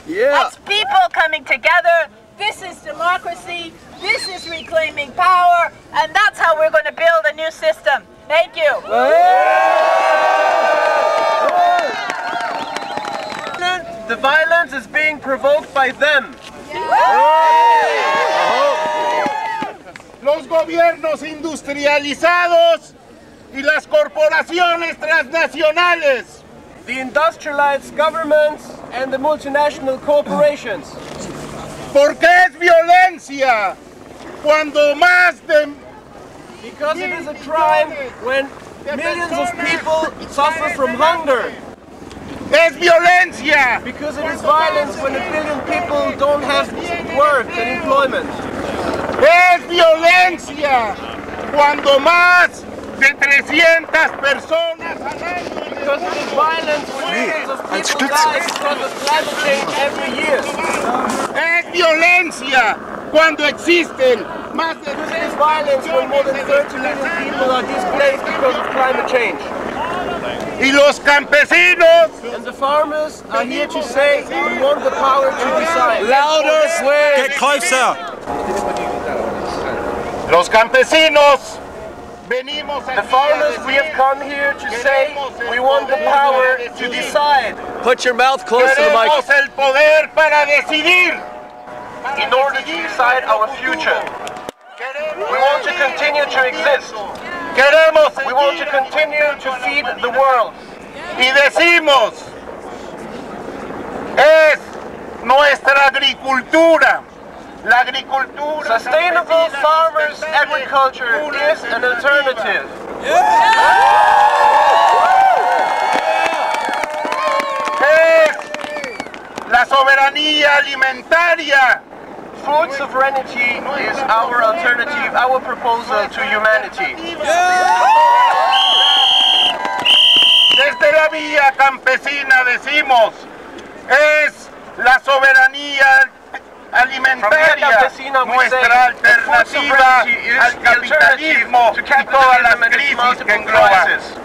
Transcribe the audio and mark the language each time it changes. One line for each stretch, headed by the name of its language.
English: That's people coming together. This is democracy. This is reclaiming power. And that's how we're going to build a new system. Thank you. The violence is being provoked by them.
Spanish: Los gobiernos industrializados y las corporaciones transnacionales.
English: The industrialized governments and the multinational corporations.
Spanish: Porque es violencia cuando más de...
English: Because it is a crime when millions of people suffer from hunger.
Spanish: Es violencia.
English: Because it is violence when 1 billion people don't have work and employment.
Spanish: Es violencia cuando más de 300 personas al año.
English: Because it is violence when millions of people die because of climate change every year.
Spanish: Es violencia cuando existen más de...
English: Because it is violence when more than 30 million people are displaced because of climate change.
Spanish: Y los campesinos.
English: And the farmers are here to say we want the power to decide. Louder, Get closer.
Spanish: Los campesinos venimos
English: The farmers, we have come here to say we want the power to decide. Put your mouth close to the mic.
Spanish: Queremos el poder para decidir.
English: In order to decide our future. We want to continue to exist. We want to continue to feed the world.
Spanish: Y decimos, es nuestra agricultura. La agricultura.
English: Sustainable farmers' agriculture is an alternative.
Spanish: Es la soberanía alimentaria.
English: Food sovereignty is our alternative, our proposal to humanity.
Spanish: Desde la vía campesina decimos, es la soberanía alimentaria nuestra alternativa al capitalismo y todas las crisis que engloban.